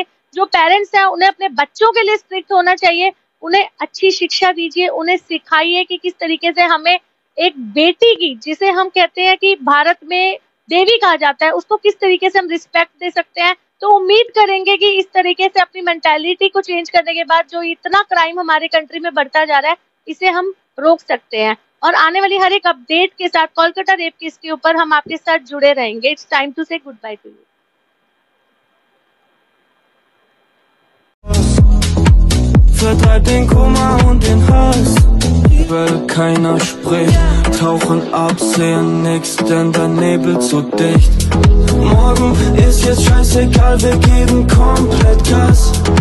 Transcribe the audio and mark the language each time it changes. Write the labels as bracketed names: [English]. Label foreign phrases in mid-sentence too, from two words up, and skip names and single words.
[Hindi] जो पेरेंट्स हैं उन्हें अपने बच्चों के लिए स्ट्रिक्ट होना चाहिए, उन्हें अच्छी शिक्षा दीजिए, उन्हें सिखाइए कि किस तरीके से हमें एक बेटी की, जिसे हम कहते हैं कि भारत में देवी कहा जाता है, उसको किस तरीके से हम रिस्पेक्ट दे सकते हैं। तो उम्मीद करेंगे कि इस तरीके से अपनी मेंटालिटी को चेंज करने के बाद जो इतना क्राइम हमारे कंट्री में बढ़ता जा रहा है, इसे हम रोक सकते हैं। और आने वाली हर एक अपडेट के साथ कोलकाता [English] rape case [Hindi] के ऊपर हम आपके साथ जुड़े रहेंगे। [English] It's time to say good bye to you. [German] Vertreibt den Kummer und den Hass, weil keiner spricht. Tauchen ab, sehen nix, denn der Nebel zu dicht. Morgen ist jetzt scheißegal, wir geben komplett Gas.